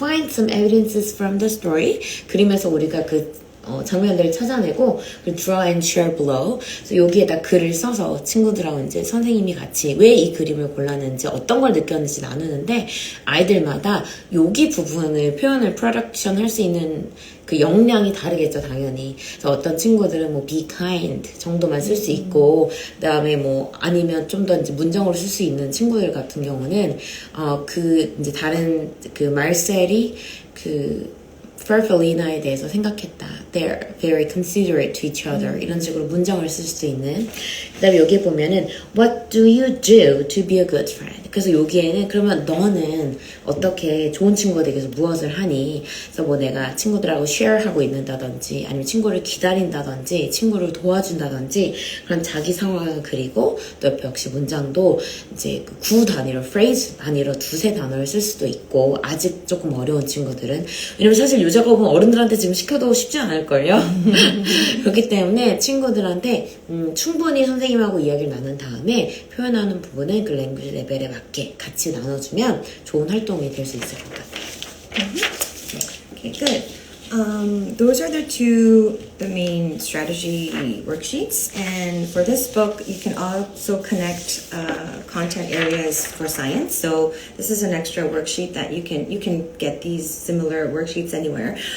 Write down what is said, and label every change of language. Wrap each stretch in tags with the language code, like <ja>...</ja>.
<en>Find some evidences from the story.</en> <ko>그림에서 우리가 그 장면들을 찾아내고 그리고</ko> <en>draw and share below.</en> <ko>그래서 여기에다 글을 써서 친구들하고 이제 선생님이 같이 왜 이 그림을 골랐는지 어떤 걸 느꼈는지 나누는데 아이들마다 여기 부분을 표현을 프로덕션 할 수 있는 그 역량이 다르겠죠, 당연히. 그래서 어떤 친구들은 뭐</ko> <en>be kind</en> <ko>정도만 쓸 수 있고, 그다음에 뭐 아니면 좀 더 이제 문장으로 쓸 수 있는 친구들 같은 경우는 그 이제 다른 그 말셀이 그 Farfallina에 대해서 생각했다.</ko> <en>They're very considerate to each other.</en> <ko>이런 식으로 문장을 쓸 수 있는. 그 다음에 여기에 보면은</ko> <en>What do you do to be a good friend?</en> <ko>그래서 여기에는 그러면 너는 어떻게 좋은 친구가 되기 위해서 무엇을 하니? 그래서 뭐 내가 친구들하고 share하고 있는다든지 아니면 친구를 기다린다든지 친구를 도와준다든지 그런 자기 상황을 그리고 또 옆에 역시 문장도 이제 그 구 단위로 phrase 단위로 두세 단어를 쓸 수도 있고 아직 조금 어려운 친구들은 왜냐면 사실 요 작업은 어른들한테 지금 시켜도 쉽지 않을걸요? 그렇기 때문에 친구들한테 충분히 선생님하고 이야기를 나눈 다음에 표현하는 부분은 그 랭귀지 레벨에 맞게 같이 나눠주면 좋은 활동이 될 수 있을 것 같아요.</ko> <en>Okay, good. Those are the main strategy worksheets. And for this book, you can also connect content areas for science. So this is an extra worksheet that you can get these similar worksheets anywhere.</en>